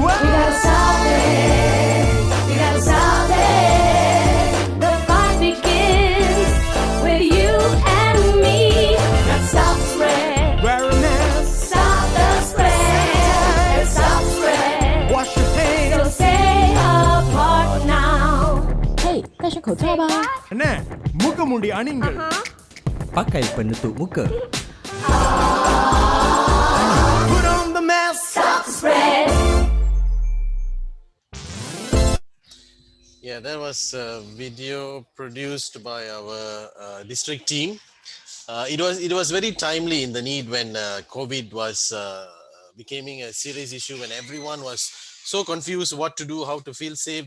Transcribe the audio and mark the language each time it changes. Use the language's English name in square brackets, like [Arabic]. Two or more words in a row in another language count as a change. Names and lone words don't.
[English] We gotta stop it. We gotta stop it. The fight begins with you and me. Let's stop the spread. Wear a mask. Stop the spread. Let's stop the spread. Wash your hands. So stay apart now. [Chinese] Hey, 戴上口罩吧。 Anak, muka mundi aninggal. [Malay] Pakai penutup muka. [English] Put on the mask. Stop the spread. Yeah, that was a video produced by our district team. It was very timely in the need when COVID was becoming a serious issue, when everyone was so confused what to do, how to feel safe.